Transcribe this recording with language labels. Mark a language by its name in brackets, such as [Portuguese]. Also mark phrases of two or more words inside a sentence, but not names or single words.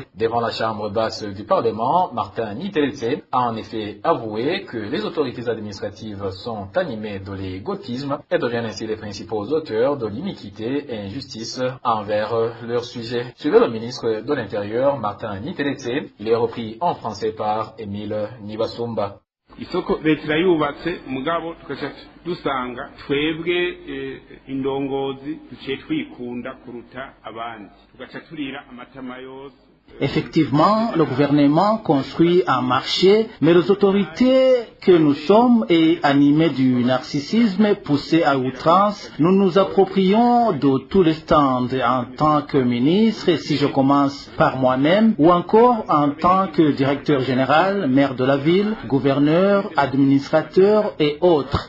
[French] Devant la Chambre basse du Parlement, Martin Niteletse a en effet avoué que les autorités administratives sont animées de l'égotisme et deviennent ainsi les principaux auteurs de l'iniquité et injustice envers leurs sujets. Suivez le ministre de l'Intérieur, Martin Niteletse, il est repris en français par Émile Nibasumba. [Rundi] Isoko leta irayubatse mugabo tukaca dusanga twebwe indongozi duciye twikunda kuruta abandi tugaca turira amatama yose. [French] Effectivement, le gouvernement construit un marché, mais les autorités que nous sommes et animées du narcissisme poussé à outrance, nous nous approprions de tous les stands en tant que ministre, et si je commence par moi-même, ou encore en tant que directeur général, maire de la ville, gouverneur, administrateur et autres.